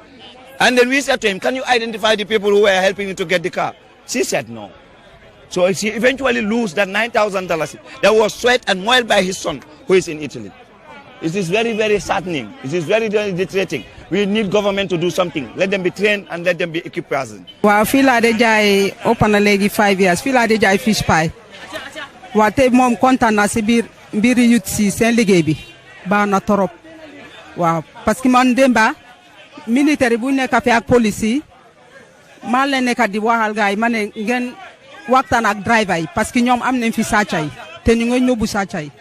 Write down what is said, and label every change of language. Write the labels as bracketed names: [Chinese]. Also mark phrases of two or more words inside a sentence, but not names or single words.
[English] And then we said to him, can you identify the people who were helping you to get the car? She said no. So he eventually lose that $9,000 that was sweat and moiled by his son who is in Italy. It is very, very saddening. It is very, very deteriorating. We need government to do something. Let them be trained and let them be equipped. Well, [Wolof] fii laa de jaay open na léegi 5 years fii laa de jaay [English] fish pie. [Wolof] Waa tey moom kontaan naa si biir mbiri youth si seen liggéey bi baax na torop. Waaw [French] parce que [Wolof] man démba militaire bu nekk fi ak police yi maa leen nekk di waxal gaay ma ne ngeen waxtaan ak driver yi [French] parce que [Wolof] ñoom am nañ fi sàcca yi te ñu ngi ñóbbu sàcca yi.